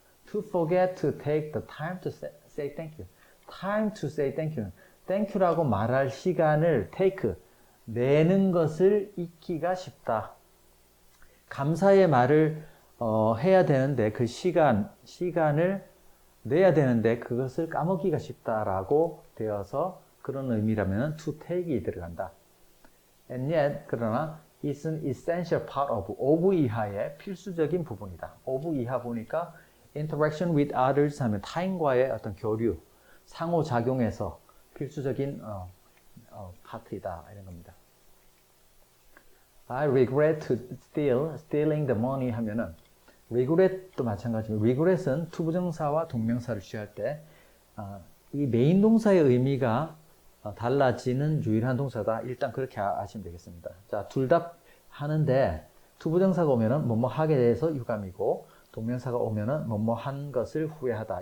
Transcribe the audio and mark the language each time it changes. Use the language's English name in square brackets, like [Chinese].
[English] To forget to take the time to say thank you. Time to say thank you. [Korean] thank you라고 말할 시간을 take, 내는 것을 잊기가 쉽다. 감사의 말을 해야 되는데 그 시간을 내야 되는데 그것을 까먹기가 쉽다라고 되어서 그런 의미라면 to take이 들어간다. [English] And yet, [Korean] 그러나 [English] it's an essential part of [Korean] 이하의 필수적인 부분이다. of 이하 보니까 [English] interaction with others [Korean] 하면 타인과의 어떤 교류, 상호작용에서 필수적인 파트이다 이런 겁니다. [English] I regret to stealing the money [Korean] 하면은 regret도 마찬가지입니다. regret은 투부정사와 동명사를 취할 때 이 메인 동사의 의미가 달라지는 유일한 동사다. 일단 그렇게 아시면 되겠습니다. 자, 둘 다 하는데 투부정사가 오면은 뭐뭐 하게 돼서 유감이고 동명사가 오면은 뭐뭐 한 것을 후회하다.